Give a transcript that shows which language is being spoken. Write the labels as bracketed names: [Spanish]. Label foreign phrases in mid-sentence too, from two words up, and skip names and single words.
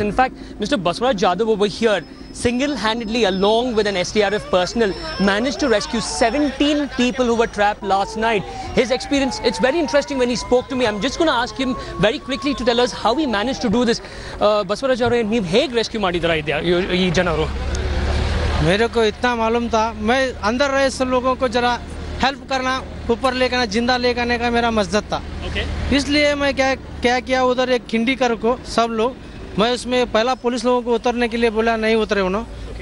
[English] In fact, Mr. Baswaraj Jadhav over here, single-handedly, along with an SDRF personnel, managed to rescue 17 people who were trapped last night. His experience, it's very interesting when he spoke to me. I'm just going to ask him very quickly to tell us how he managed to do this. Baswaraj Jadhav, [Kannada] ನೀವು ಹೇಗೆ rescue ಮಾಡಿದ್ದೀರಾ ಈ ಜನರು? [Hindi] मेरे को इतना मालूम था, मैं अंदर रहे सब लोगों को जरा हेल्प करना, ऊपर लेकर आना, जिंदा लेकर आने का मेरा मकसद था। इसलिए मैं क्या किया, उधर एक खिंडीकर को सब लोग, मैं उसमें पहला पुलिस लोगों को उतरने के लिए बोला, नहीं उतरे उन्होंने।